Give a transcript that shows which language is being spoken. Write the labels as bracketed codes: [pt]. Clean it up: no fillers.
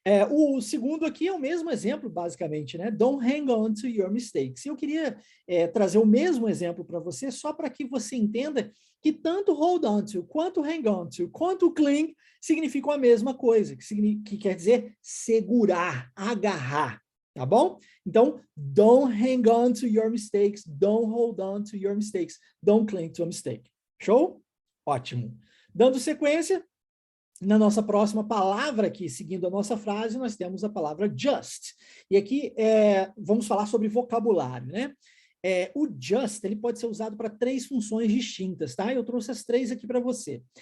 [pt] O segundo aqui é o mesmo exemplo, basicamente, né? [en] Don't hang on to your mistakes. [pt] E eu queria trazer o mesmo exemplo para você, só para que você entenda que tanto hold on to, quanto hang on to, quanto cling significam a mesma coisa, que quer dizer segurar, agarrar, tá bom? [en] Então, don't hang on to your mistakes, don't hold on to your mistakes, don't cling to a mistake. [pt] Show? Ótimo. Dando sequência, na nossa próxima palavra aqui, seguindo a nossa frase, nós temos a palavra just. E aqui vamos falar sobre vocabulário, né? O just, ele pode ser usado para 3 funções distintas, tá? Eu trouxe as 3 aqui para você.